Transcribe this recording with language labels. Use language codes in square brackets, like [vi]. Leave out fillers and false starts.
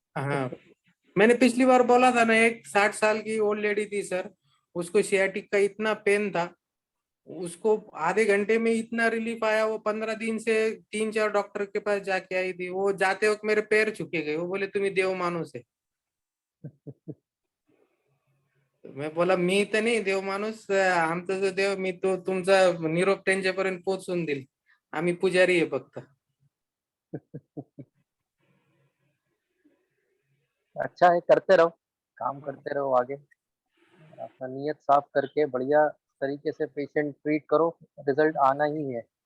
[hi] हाँ, मैंने पिछली बार बोला था ना, एक 60 साल की ओल्ड लेडी थी सर, उसको सियाटिक का इतना पेन था, उसको आधे घंटे में इतना रिलीफ आया। वो 15 दिन से 3-4 डॉक्टर के पास जाके आई थी। वो जाते वक्त मेरे पैर झुके गए, वो बोले [mr] तुम्ही देव माणूस [hi] है। मैं बोला [mr] मी तर नाही देव माणूस, आमचं जो देव, मी तो तुमचा निरोप त्यांच्यापर्यंत पोहोचून देईल, आम्ही पुजारी आहे फक्त। [hi] अच्छा है, करते रहो, काम करते रहो आगे, अपना नियत साफ करके बढ़िया तरीके से पेशेंट ट्रीट करो, रिजल्ट आना ही है।